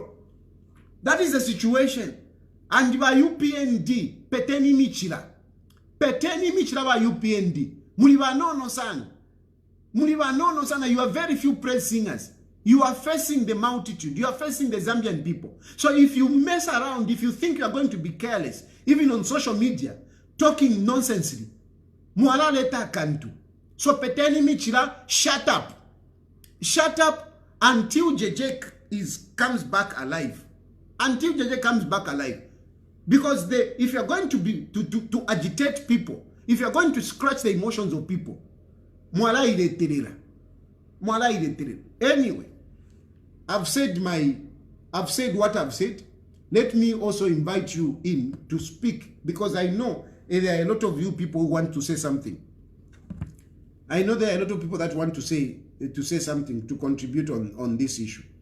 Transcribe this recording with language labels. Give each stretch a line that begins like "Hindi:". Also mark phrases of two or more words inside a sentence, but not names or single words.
English: That is the situation. And by UPND, Peteni Michila by UPND.
Bemba: Mulibanono sana.
English: You are very few praise singers. You are facing the multitude. You are facing the Zambian people. So if you mess around, if you think you are going to be careless, even on social media, talking nonsensely,
Bemba: Mwala leta kantu.
English: So Peteni Michila, shut up. Shut up until JJ comes back alive. Until JJ comes back alive. Because if you're going to agitate people, if you're going to scratch the emotions of people,
Bemba: Mwala ile terera.
English: Anyway, I've said what I've said. Let me also invite you in to speak, because I know there are a lot of you people who want to say something. I know there are a lot of people that want to say something, to contribute on this issue.